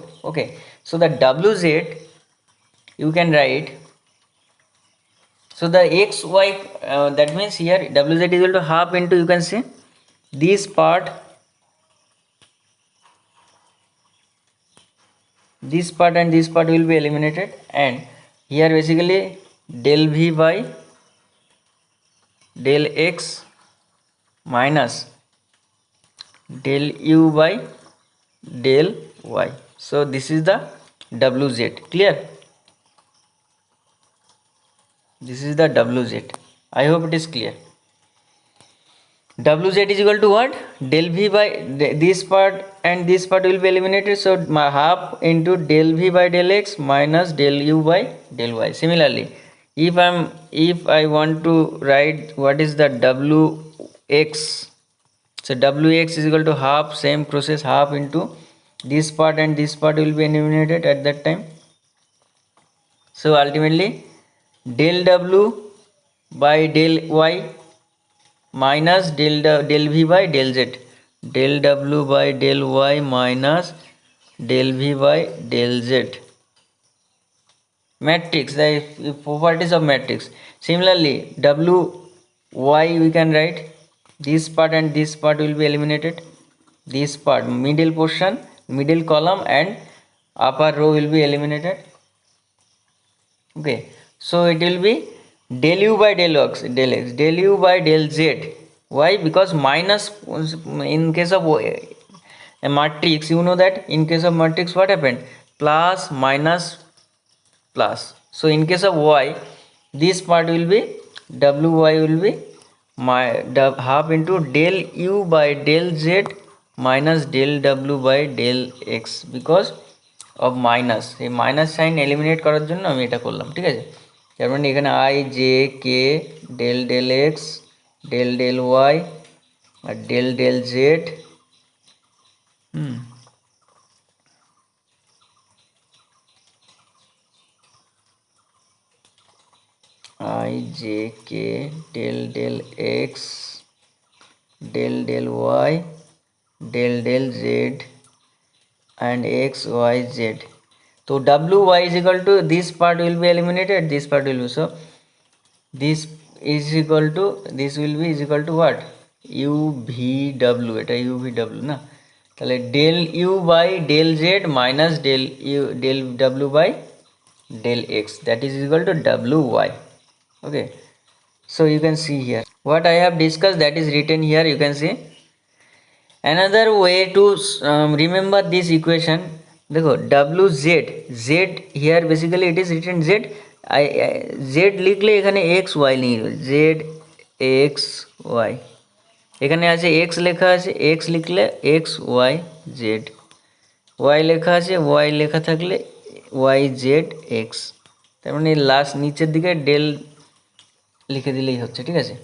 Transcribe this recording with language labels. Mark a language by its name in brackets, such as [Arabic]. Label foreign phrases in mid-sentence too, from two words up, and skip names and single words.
[English] Okay, so the wz you can write, so the xy that means here wz is equal to half into, you can see, this part and this part will be eliminated, and here basically del v by del x minus del u by del y. So this is the wz. Clear? This is the wz. I hope it is clear. Wz is equal to what? Del v by this part and this part will be eliminated, so my half into del v by del x minus del u by del y. Similarly, if I want to write what is the wx, so wx is equal to half, same process, half into this part and this part will be eliminated at that time. So ultimately del w by del y minus del v by del z, del w by del y minus del v by del z. Matrix, the properties of matrix. Similarly wy we can write, this part and this part will be eliminated, this part, middle portion, middle column and upper row will be eliminated. Okay, so it will be del u by del x, del u by del z. Why? Because minus, in case of a matrix, you know that in case of matrix what happened, plus minus plus. So in case of y, this part will be wy will be my half into del u by del z minus del w by del x, because of মাইনাস, [Bangla] এই [English] minus sign eliminate [Bangla] করার জন্য আমি এটা করলাম, ঠিক আছে। তার মানে এখানে [English] i j k del del x del del y আর del del z, i j k del del x del del y del del z and x y z. So w y is equal to, this part will be eliminated, this part will be, so this is equal to, this will be is equal to what, u v w, এটা u v w [Bangla] না, তাহলে [English] del u by del z minus del u del w by del x, that is equal to w y. Okay, so you can see here what I have discussed, that is written here, you can see. Another way to remember this equation, [Bangla] देखो [English] w z z here basically it is written z, [Bangla] z লিখলে এখানে x y নেই, z x y, এখানে আছে x লেখা আছে, x লিখলে x y z, y লেখা আছে, y লেখা থাকলে y z x, তার মানে লাস্ট নিচের দিকে ডেল লিখে দিলেই হচ্ছে, ঠিক আছে।